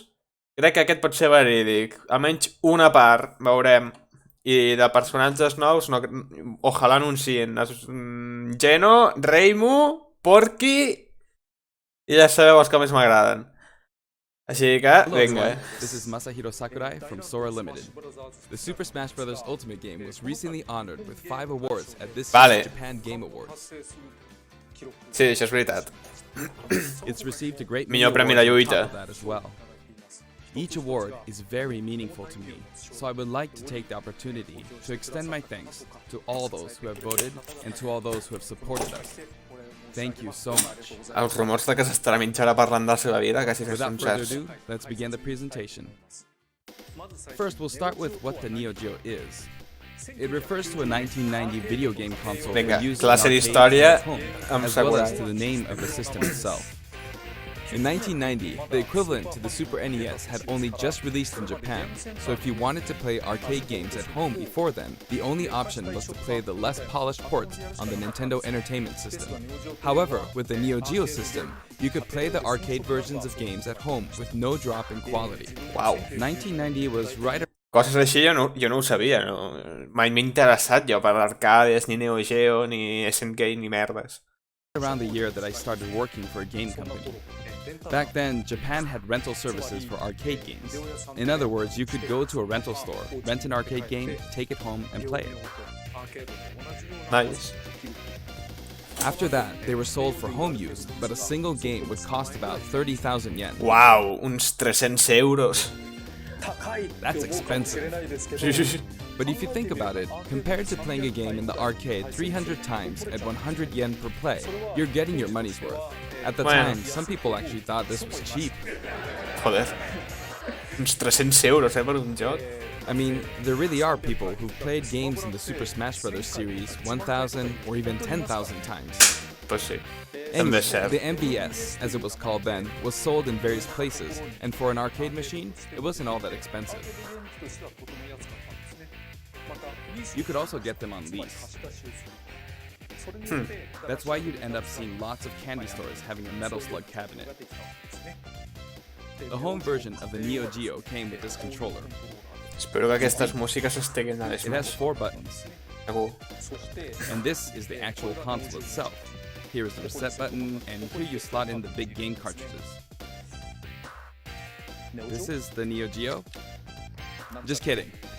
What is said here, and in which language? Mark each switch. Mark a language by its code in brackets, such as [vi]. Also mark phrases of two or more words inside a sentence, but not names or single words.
[ca] Crec que aquest pot ser verídic. Almenys una part, veurem. I de personatges nous, no, ojalà anuncien Geno, Reimu, Porky i ja sabeu els que més m'agraden. Així que, vinga. [en] This is Masahiro Sakurai from Sora Limited. The Super Smash Bros. Ultimate game was recently honored with 5 awards at this year's Japan Game Awards. [ca] Sí, això és veritat. [en] It's received a great [ca] millor premi de lluita. [en] As well. Each award is very meaningful to me, so I would like to take the opportunity to extend my thanks to all those who have voted and to all those who have supported us. Thank you so much. [ca] Els rumors de que s'estarà mitja hora parlant de la seva vida quasi que són certs. [en] Without further ado, let's begin the presentation. First, we'll start with what the Neo Geo is. It refers to a 1990 video game console [ca] Vinga, [en] used [ca] classe [en] in [ca] d'història [en] home, [ca] amb [en] as well as Sakurai. to the name of the system itself. In 1990, the equivalent to the Super NES had only just released in Japan, so if you wanted to play arcade games at home before then, the only option was to play the less polished ports on the Nintendo Entertainment System. However, with the Neo Geo system, you could play the arcade versions of games at home with no drop in quality. Wow. 1990 was right [ca] Coses així jo no ho sabia, no? Mai m'he interessat jo per arcades, ni Neo Geo, ni SNK, ni merdes. [en] around the year that I started working for a game company. Back then, Japan had rental services for arcade games. In other words, you could go to a rental store, rent an arcade game, take it home, and play it. Nice. After that, they were sold for home use, but a single game would cost about 30,000 yen. [ca] Wow, uns 300 euros. [en] That's expensive. But if you think about it, compared to playing a game in the arcade 300 times at 100 yen per play, you're getting your money's worth. At the time, some people actually thought this was cheap. [ca] Joder. Uns 300 euros, per un joc. [en] I mean, there really are people who've played games in the Super Smash Bros. Series 1,000 or even 10,000 times. [es] Pues sí. [en] Anyway, the MVS, as it was called then, was sold in various places, and for an arcade machine, it wasn't all that expensive. You could also get them on lease. That's why you'd end up seeing lots of candy stores having a Metal Slug cabinet. The home version of the Neo Geo came with this controller. [ca] Espero que aquestes músiques estiguin a [en] It has 4 buttons. [ca] Segur. [en] And this is the actual console itself. Here is the reset button, and here you slot in the big game cartridges. This is the Neo Geo? Just kidding.